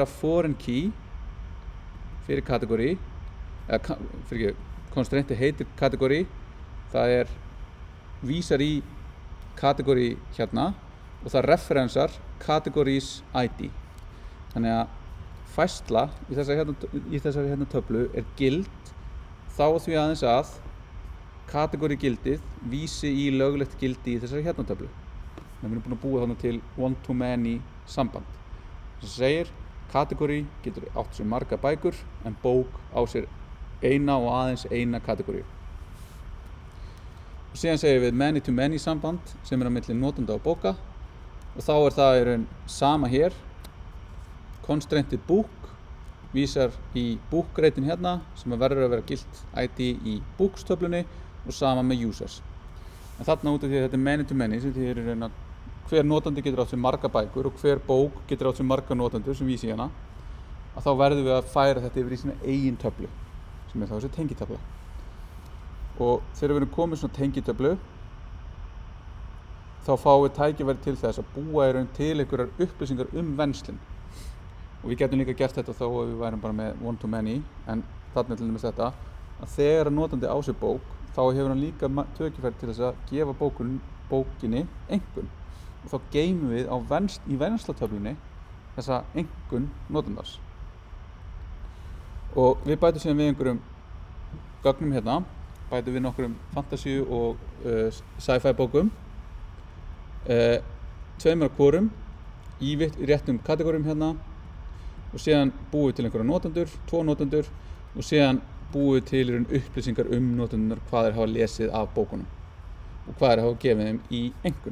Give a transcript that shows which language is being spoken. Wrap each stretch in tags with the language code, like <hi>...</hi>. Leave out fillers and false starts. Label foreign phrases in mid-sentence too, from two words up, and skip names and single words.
<en>foreign key</en> <is>fyrir kategóri constrainti heitir kategóri það vísar í kategóri hérna og það referensar</is> <en>categories ID</en> <is>þannig að færsla í þessari hérna töflu er gild þá því aðeins að kategóri gildið vísi í löglegt gildi í þessari hérna töflu þannig að við erum búin að búa þarna til</is> <en>one-to-many</en> <is>samband sem segir kategóri getur átt sér marga bækur en bók á sér eina og aðeins eina kategóri. Og síðan segir við</is> <en>many-to-many</en> <is>samband sem er á milli notenda og bóka og þá það í raun sama hér.</is> <en>Constrainted book</en> <is>vísar í book-reitin hérna sem verður að vera gilt ID í books-töflunni og sama með users. En þarna út af því að þetta</is> <en>many-to-many</en> <is>sem því í raun að hver notandi getur átt sér marga bækur og hver bók getur átt sér marga notendur sem vísi hérna að þá verðum við að færa þetta yfir í sína eigin töflu sem þá þessi tengitöfla og þegar við erum komið svona tengitöflu þá fáum við tækifæri til þess að búa í raun til einhverjar upplýsingar venslin og við getum líka gert þetta þó að við værum bara með</is> <en>one-to-many</en> <is>en þarna til dæmis þetta að þegar notandi á sér bók þá hefur hann líka tækifæri til þess að gefa bókinni einkunn og þá geymum við í venslatöflunni þessa einkunn notandans og við bætum síðan við einhverjum gögnum hérna bætum við nokkrum fantasy og sci-fi bókum tveimur hvorum í réttum kategórium hérna og síðan búum við til einhverja notendur, 2 notendur og síðan búum við til upplýsingar notendunar hvað þeir hafa lesið af bókunum og hvað þeir hafa gefið þeim í einkunn.</is>